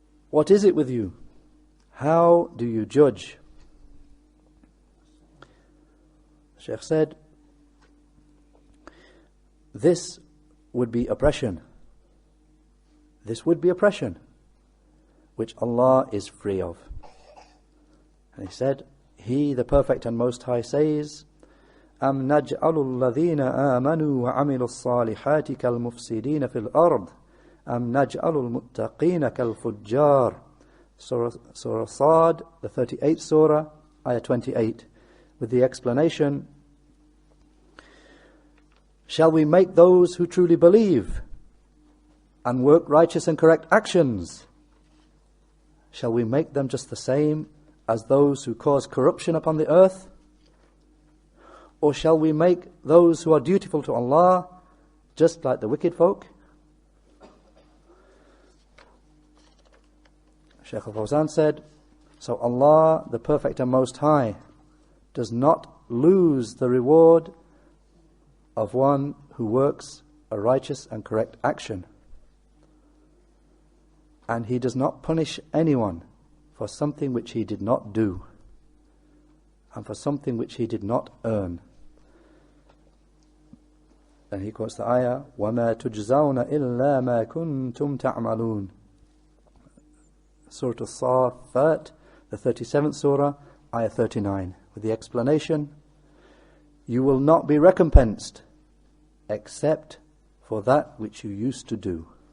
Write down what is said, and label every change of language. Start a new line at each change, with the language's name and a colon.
English: What is it with you? How do you judge? Shaykh said, this would be oppression. This would be oppression, which Allah is free of. And he said, He, the Perfect and Most High, says,
Arabic: أَمْ نَجْعَلُ الَّذِينَ آمَنُوا وَعَمِلُوا الصَّالِحَاتِ كَالْمُفْسِدِينَ فِي الْأَرْضِ أَمْ نَجْعَلُ الْمُتَّقِينَ كَالْفُجَّارِ.
English: Surah Sad, the 38th surah, ayah 28, with the explanation, shall we make those who truly believe and work righteous and correct actions, shall we make them just the same as those who cause corruption upon the earth? Or shall we make those who are dutiful to Allah just like the wicked folk? Shaykh al-Fawzan said, so Allah, the Perfect and Most High, does not lose the reward of one who works a righteous and correct action. And He does not punish anyone for something which he did not do and for something which he did not earn. And he quotes the ayah,
Arabic: وَمَا تُجْزَوْنَ إِلَّا مَا كُنْتُمْ تَعْمَلُونَ.
English: Surah Al-Safat, the 37th surah, ayah 39, with the explanation, you will not be recompensed except for that which you used to do.